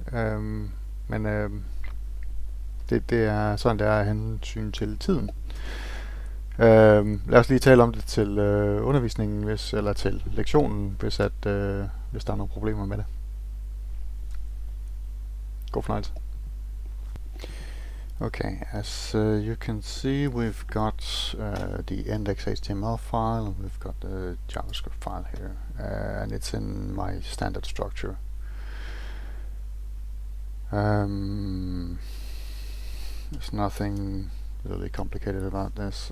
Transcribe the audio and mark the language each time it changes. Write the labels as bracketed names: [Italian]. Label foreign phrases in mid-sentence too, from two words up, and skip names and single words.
[Danish] Det er sådan, det er af hensyn til tiden. Lad os lige tale om det til undervisningen, eller til lektionen, hvis der er nogle problemer med det. God fornøjelse. [English] Okay, as you can see, we've got the index.html file, and we've got the JavaScript file here, and it's in my standard structure. There's nothing really complicated about this.